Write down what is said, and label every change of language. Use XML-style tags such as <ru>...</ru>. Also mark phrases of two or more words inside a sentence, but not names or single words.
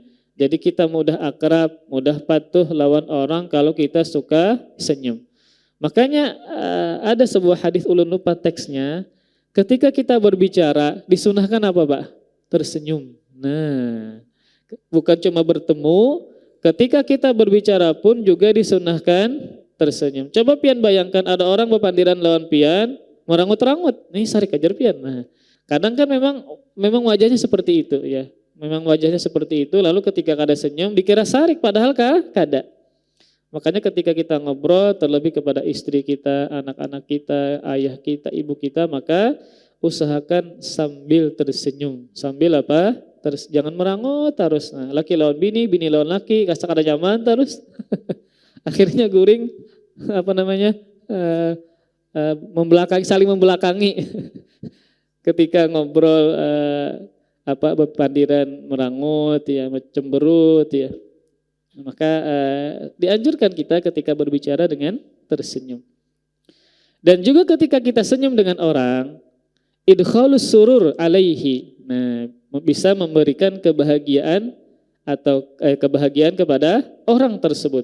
<id>Jadi kita mudah akrab, mudah patuh lawan orang kalau kita suka senyum. Makanya ada sebuah hadis ulun lupa teksnya. Ketika kita berbicara disunahkan apa Pak? Tersenyum. Nah, bukan cuma bertemu, ketika kita berbicara pun juga disunahkan tersenyum.</id> <bjn>Coba pian bayangkan ada orang bepandiran lawan pian, merangut-rangut, nih sarik ajar pian.</bjn> <id>Nah, kadang kan memang wajahnya seperti itu ya. Memang wajahnya seperti itu, lalu ketika kada senyum dikira sarik padahal kada. Makanya ketika kita ngobrol terlebih kepada istri kita, anak-anak kita, ayah kita, ibu kita, maka usahakan sambil tersenyum. Sambil apa? Jangan merangut terus.</id> <bjn>Nah, laki lawan bini, bini lawan laki, kasak ada zaman terus. Akhirnya guring saling membelakangi.</bjn> <id>Ketika ngobrol berpandiran merangut ya, cemberut ya. Maka dianjurkan kita ketika berbicara dengan tersenyum. Dan juga ketika kita senyum dengan orang,</id> <ar>idkhalus surur alaihi.</ar> <id>Nah, bisa memberikan kebahagiaan atau kebahagiaan kepada orang tersebut.</id>